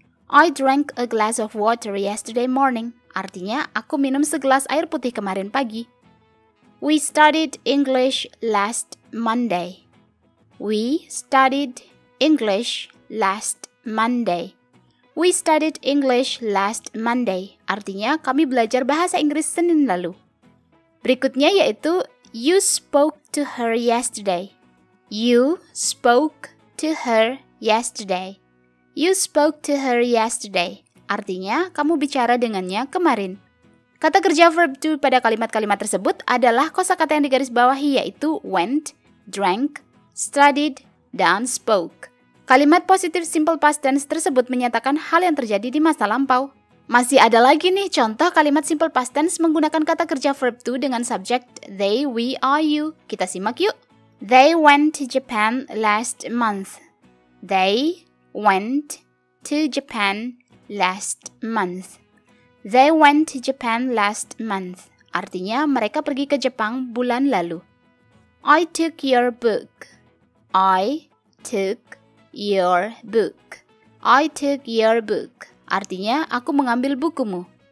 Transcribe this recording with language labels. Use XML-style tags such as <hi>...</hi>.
<en>I drank a glass of water yesterday morning.</en> <id>Artinya aku minum segelas air putih kemarin pagi.</id> <en>We studied English last Monday. We studied English last Monday. We studied English last Monday.</en> <id>Artinya kami belajar bahasa Inggris Senin lalu. Berikutnya yaitu</id> <en>you spoke to her yesterday. You spoke to her yesterday. You spoke to her yesterday.</en> <id>Artinya kamu bicara dengannya kemarin. Kata kerja verb to pada kalimat-kalimat tersebut adalah kosakata yang digarisbawahi yaitu went, drank, studied, dan spoke. Kalimat positif simple past tense tersebut menyatakan hal yang terjadi di masa lampau. Masih ada lagi nih contoh kalimat simple past tense menggunakan kata kerja verb to dengan subjek they, we, I, you. Kita simak yuk.</id> <en>They went to Japan last month. They went to Japan last month. They went to Japan last month.</en> <id>Artinya mereka pergi ke Jepang bulan lalu.</id> <en>I took your book. I took your book. I took your book.</en> <id>Artinya aku mengambil bukumu.</id>